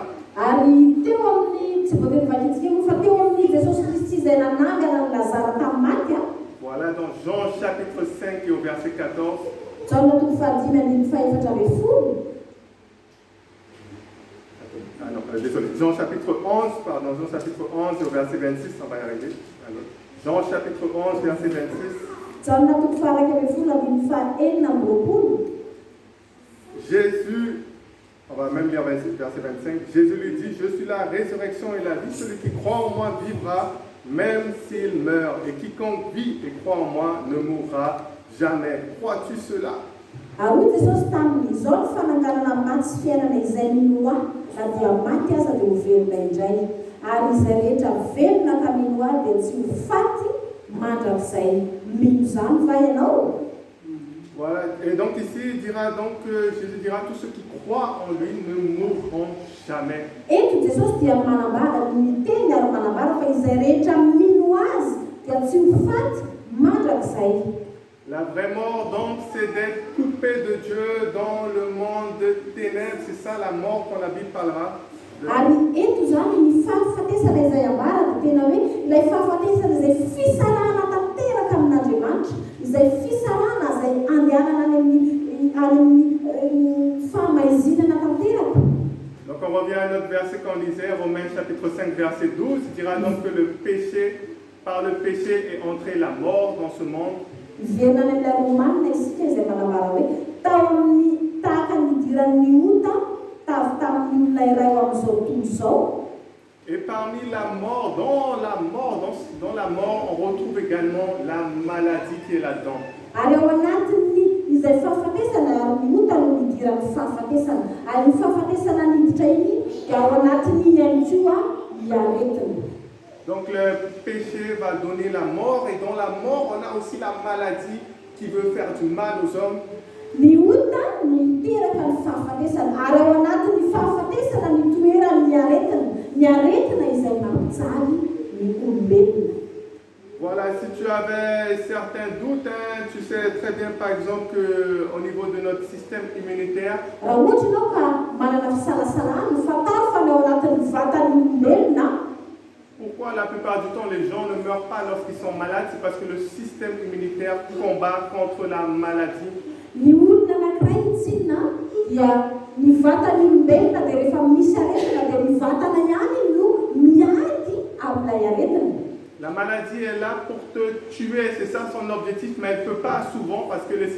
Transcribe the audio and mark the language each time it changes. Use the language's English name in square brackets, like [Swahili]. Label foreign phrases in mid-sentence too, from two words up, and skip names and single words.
[Malagasy] Ary teo amin'ny tsy voatery vakitsika fa teo amin'ny Jesosy Kristy izay nanangana ny Lazara tamin'ny maty a. [French] Voilà, dans Jean chapitre 5 et au verset 14. [Malagasy] Jaona toko fahadimy andiny faefatra ambin'ny folo. [French] Ah non, désolé, Jean chapitre 11, pardon, Jean chapitre 11 et au verset 26, on va y arriver. Alors, Jean chapitre 11, verset 26. [Malagasy] Jaona toko faharaiky ambin'ny folo andiny fahaenina amby roapolo. [French] Jésus, on va même lire verset 25, Jésus lui dit, je suis la résurrection et la vie, celui qui croit en moi vivra, même s'il meurt, et quiconque vit et croit en moi ne mourra jamais. Crois-tu cela? [Malagasy] Ary Jesosy tamin'izao ny fananganana maty sy fiainana izay mino ahy, na dia maty aza dia ho velona indray. Ary izay rehetra velona ka mino ahy dia tsy ho faty mandrakizay. Mino izany va ianao? [French] Voilà, et donc ici, Jésus dira, tous ceux qui croient en lui ne mourront jamais. [Malagasy] Eto Jesosy dia manambara, miteny ary manambara fa izay rehetra mino azy dia tsy ho faty mandrakizay. [French] La vraie mort, donc, c'est d'être coupé de Dieu dans le monde de ténèbres. C'est ça la mort quand la Bible parlera. [Malagasy] Ary eto zany ny fahafatesana izay ambara dia tena hoe ilay fahafatesana izay fisarahana tanteraka amin'Andriamanitra, izay fisarahana izay andehanana any amin'ny famaizinana tanteraka. [French] Donc on revient à notre verset qu'on lisait, Romains chapitre 5, verset 12. Il dira donc que par le péché est entrée la mort dans ce monde. [Malagasy] Ivenana ilay Romanina isika izay manambara hoe tamin'ny tahaka nidiran'ny ota tavy tamin'ny olona iray ao amin'izao tontolo izao. [French] Et parmi la mort, dans la mort, on retrouve également la maladie qui est là-dedans. [Malagasy] Ary ao anatin'ny izay fahafatesana ary ny ota no nidiran'ny fahafatesana. Ary ny fahafatesana niditra iny dia ao anatin'iny ihany koa iaretina. [French] Donc le péché va donner la mort, et dans la mort, on a aussi la maladie qui veut faire du mal aux hommes. [Malagasy] Ny ota no miteraka ny fahafatesana, ary ao anatin'ny fahafatesana ny toerany ny aretina izay mampijaly ny olombelona. [French] Voilà, si tu avais certains doutes, tu sais très bien par exemple qu'au niveau de notre système immunitaire, [Malagasy] raha ohatra ianao ka manana fisalasalana fataro fa ny ao anatin'ny vatan'ny olombelona. [French] Pourquoi la plupart du temps les gens ne meurent pas lorsqu'ils sont malades? C'est parce que le système immunitaire combat contre la maladie. [Malagasy] Ny olona anankiray tsinona dia ny vatan'ny olombelona dia rehefa misy aretina dia ny vatana ihany no miady amin'ilay aretina. [French] La maladie est là pour te tuer, c'est ça son objectif, mais elle ne peut pas souvent parce que le